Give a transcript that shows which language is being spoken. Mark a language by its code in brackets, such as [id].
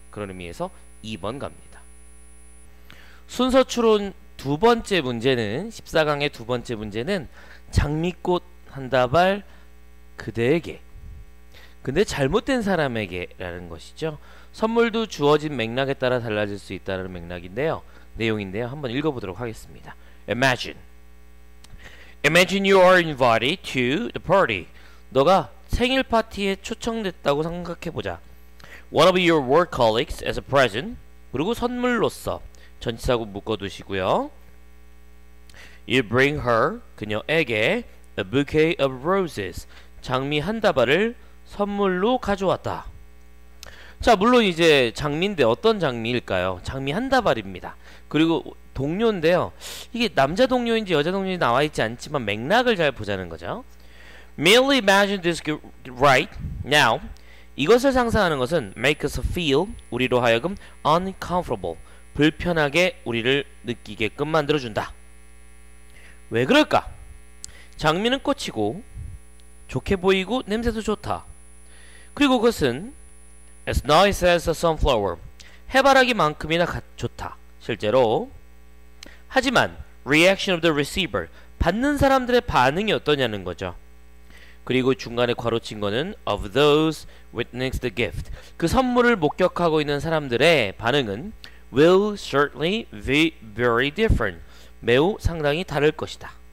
[ko] 그런 의미에서 2번 갑니다. 순서 추론 두 번째 문제는 14강의 두 번째 문제는 장미꽃 한 다발 그대에게 근데 잘못된 사람에게 라는 것이죠. 선물도 주어진 맥락에 따라 달라질 수 있다는 맥락인데요. 내용인데요. 한번 읽어보도록 하겠습니다. [en] Imagine you are invited to the party. [ko] 너가 생일 파티에 초청됐다고 생각해보자. [en] One of your work colleagues as a present. [ko] 그리고 선물로서 전치사구 묶어두시고요. [en] You bring her, [ko] 그녀에게 [en] a bouquet of roses. [ko] 장미 한 다발을 선물로 가져왔다. 자, 물론 이제 장미인데 어떤 장미일까요? 장미 한 다발입니다. 그리고 동료인데요. 이게 남자 동료인지 여자 동료인지 나와있지 않지만 맥락을 잘 보자는 거죠. [en] Merely imagine this right now. [ko] 이것을 상상하는 것은 [en] make us feel, [ko] 우리로 하여금 uncomfortable, 불편하게 우리를 느끼게끔 만들어준다. 왜 그럴까? 장미는 꽃이고 좋게 보이고 냄새도 좋다. 그리고 그것은 [en] as nice as a sunflower, [ko] 해바라기만큼이나 좋다. 실제로. 하지만 [en] reaction of the receiver, [ko] 받는 사람들의 반응이 어떠냐는 거죠. 그리고 중간에 괄호친 거는 [en] of those witness the gift, [ko] 그 선물을 목격하고 있는 사람들의 반응은 [en] will certainly be very different, [ko] 매우 상당히 다를 것이다.